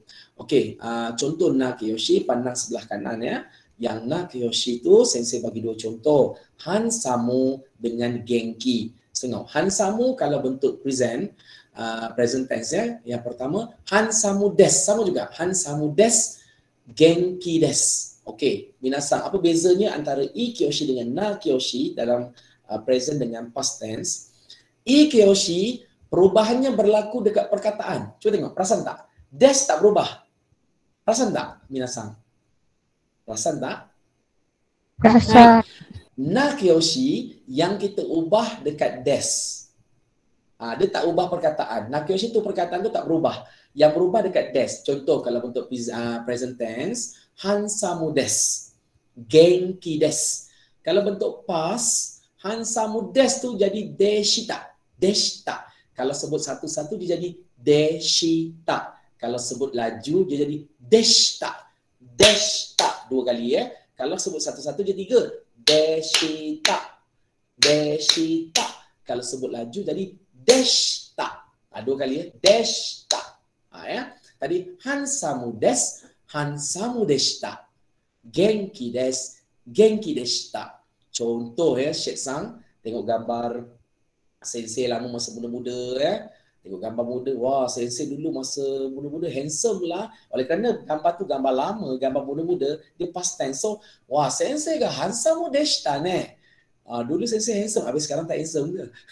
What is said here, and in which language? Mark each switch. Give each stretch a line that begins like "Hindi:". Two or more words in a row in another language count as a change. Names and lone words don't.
Malay: Contoh nakiyoshi, pandang sebelah kanan ya. Yang nakiyoshi tu sensei bagi dua contoh. Hansamu dengan genki. Tengok, hansamu kalau bentuk
English: present tense
Malay: ya. Yang pertama,
Japanese: ハンサムです,
Malay: sama juga.
Japanese: ハンサムです、元気です.
Malay: Okey, minasan, apa bezanya antara ikyoshi dengan nakiyoshi dalam present dengan
English: past tense?
Malay: Ikyoshi, perubahannya berlaku dekat perkataan. Cuba tengok, perasan tak? Desu tak berubah. Perasan tak, minasan? Perasan tak? Rasa. Nakiyoshi yang kita ubah dekat des. Dia tak ubah perkataan. Nakiyoshi tu perkataan tu tak berubah. Yang berubah dekat des. Contoh kalau bentuk
English: present tense,
Japanese: ハンサムです. 元気です.
Malay: Kalau bentuk past,
Japanese: ハンサムです
Malay: tu jadi deshita. Deshita. Kalau sebut satu-satu dia jadi deshita. Kalau sebut laju dia jadi deshita. Deshita. Dua kali ya. Kalau sebut satu-satu dia tiga.
Japanese: でした。でした.
Malay: Kalau sebut laju jadi deshita. Dua kali ya. Deshita. Ya. Tadi
Japanese: ハンサムです. ハンサムでした. 元気です. 元気でした.
Malay: Contoh ya, Syed Sang. Tengok gambar sensei lama masa muda-muda ya. Tengok gambar muda. Wah, sensei dulu masa muda-muda handsome lah. Oleh kerana gambar tu gambar lama, gambar muda-muda, dia
English: past tense.
Malay: So, wah,
Japanese: 先生がハンサムでしたね.
Malay: Dulu sensei handsome, habis sekarang tak handsome ke?